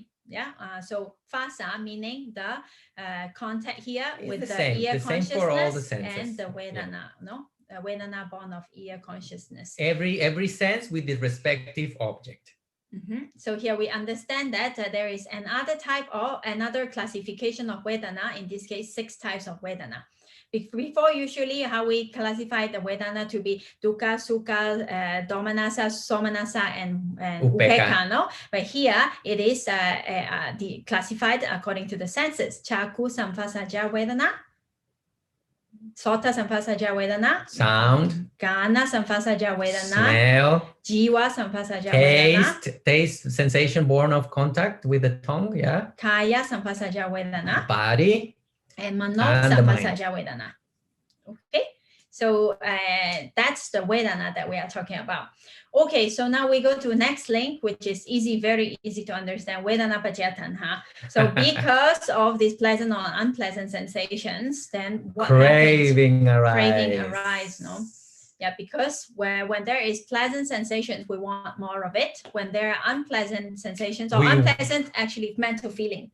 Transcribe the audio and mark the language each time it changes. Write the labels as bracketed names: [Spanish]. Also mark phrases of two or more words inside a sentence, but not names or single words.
[English] So phasa, meaning the contact here with the ear consciousness and the Vedana, Vedana born of ear consciousness. Every sense with the respective object. So here we understand that there is another type or another classification of Vedana, in this case 6 types of Vedana. Before, usually how we classify the Vedana to be [Pali] dukkha, sukha, domanassa, somanassa, [English] and upekkha, But here it is classified according to the senses. [Pali] Chakku samuppada Vedana, Sota samuppada Vedana, [English] sound, [Pali] Gana samuppada Vedana, [English] smell, [Pali] Jiva samuppada Vedana, [English] taste, sensation born of contact with the tongue, [Pali] Kaya samuppada Vedana, [English] body, [Pali] and Mano samuppada Vedana. [English] Okay, so that's the Vedana that we are talking about. Okay, so now we go to next link, which is very easy to understand. [Pali] Vedana paccaya tanha. [English] So because of these pleasant or unpleasant sensations, then what craving happens? Arise. Craving arise, Yeah, because when there is pleasant sensations, we want more of it. When there are unpleasant sensations, or unpleasant actually mental feeling,